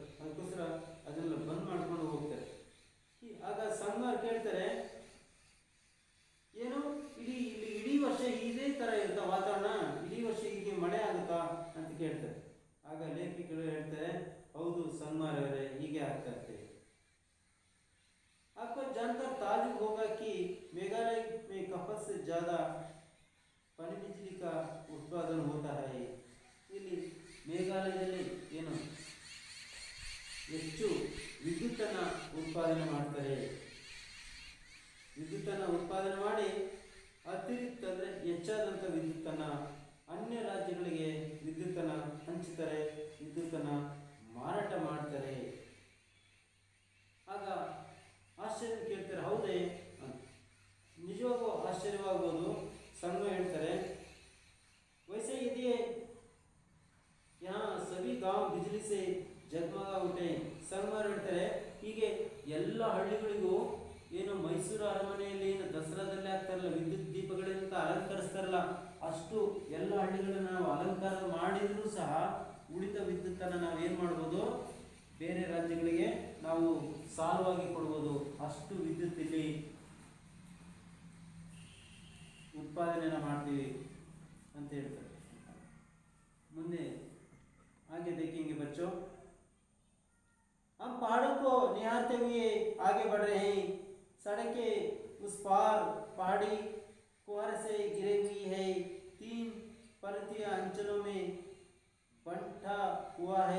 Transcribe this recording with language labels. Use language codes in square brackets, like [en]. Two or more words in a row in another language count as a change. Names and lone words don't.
[kn] ಅದಕ್ಕೋಸ್ಕರ ಅದನ್ನೆಲ್ಲ ಬಂದ್ ಮಾಡ್ಕೊಂಡು ಹೋಗ್ತಾರೆ. ಆಗ ಸಂಗಮರು ಕೇಳ್ತಾರೆ, ಏನು ಇಡೀ ವರ್ಷ ಇದೇ ಥರ ಇರ್ತಾ ವಾತಾವರಣ, ಇಡೀ ವರ್ಷ ಹೀಗೆ ಮಳೆ ಆಗುತ್ತಾ ಅಂತ ಕೇಳ್ತಾರೆ. ಆಗ ಲೇಖಕರು ಹೇಳ್ತಾರೆ, ಹೌದು ಸಂಗಮರವರೇ, ಹೀಗೆ ಆಗ್ತಾ ಇರ್ತದೆ. [hi] आपको जानकर ताजुब होगा कि मेघालय में कपस से ज़्यादा पन बिजली का उत्पादन होता है. [kn] ಇಲ್ಲಿ ಮೇಘಾಲಯದಲ್ಲಿ ಏನು ಹೆಚ್ಚು ವಿದ್ಯುತ್ತನ್ನು ಉತ್ಪಾದನೆ ಮಾಡ್ತಾರೆ. ವಿದ್ಯುತ್ತನ್ನು ಉತ್ಪಾದನೆ ಮಾಡಿ ಅತಿರಿಕ್ತ ಅಂದರೆ ಹೆಚ್ಚಾದಂಥ ವಿದ್ಯುತ್ತನ್ನು ಅನ್ಯ ರಾಜ್ಯಗಳಿಗೆ ವಿದ್ಯುತ್ತನ್ನು ಹಂಚುತ್ತಾರೆ, ವಿದ್ಯುತ್ತನ್ನು ಮಾರಾಟ ಮಾಡ್ತಾರೆ. ಆಗ ಆಶ್ಚರ್ಯ ಕೇಳ್ತಾರೆ, ಹೌದೇ ನಿಜವಾಗೂ ಆಶ್ಚರ್ಯವಾಗ್ಬೋದು. ಸಂಘ ಹೇಳ್ತಾರೆ, [hi] वैसे यदि यहाँ सभी गांव बिजली से जगमगा उठे. [kn] ಸಂಗಮರು ಹೇಳ್ತಾರೆ, ಹೀಗೆ ಎಲ್ಲ ಹಳ್ಳಿಗಳಿಗೂ ಏನು ಮೈಸೂರು ಅರಮನೆಯಲ್ಲಿ ಏನು ದಸರಾದಲ್ಲಿ ಆಗ್ತಾರಲ್ಲ ವಿದ್ಯುತ್ ದೀಪಗಳಿಂದ ಅಲಂಕರಿಸ್ತಾರಲ್ಲ, ಅಷ್ಟು ಎಲ್ಲ ಹಳ್ಳಿಗಳನ್ನ ನಾವು ಅಲಂಕಾರ ಮಾಡಿದರೂ ಸಹ ಉಳಿದ ವಿದ್ಯುತ್ತನ್ನು ನಾವು ಏನು ಮಾಡ್ಬೋದು, ಬೇರೆ ರಾಜ್ಯಗಳಿಗೆ ನಾವು ಸಾಲವಾಗಿ ಕೊಡ್ಬೋದು. ಅಷ್ಟು ವಿದ್ಯುತ್ ಇಲ್ಲಿ ಉತ್ಪಾದನೆಯನ್ನು ಮಾಡ್ತೀವಿ ಅಂತ ಹೇಳ್ತಾರೆ. [hi] ಮುಂದೆ आगे देखेंगे बच्चों. हम पहाड़ों को निहारते हुए आगे बढ़ रहे हैं. सड़क के उस पार पहाड़ी कुआरे से घिरी हुई है. 3 पर्वतीय अंचलों में बंटा हुआ है.